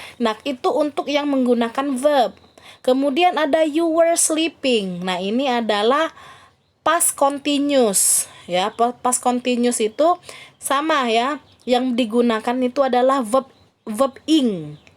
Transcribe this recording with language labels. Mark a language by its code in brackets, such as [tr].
[id] Nah, itu untuk yang menggunakan verb. Kemudian ada [en] you were sleeping. [id] Nah, ini adalah past continuous. Ya, past continuous itu sama ya. Yang digunakan itu adalah verb ing.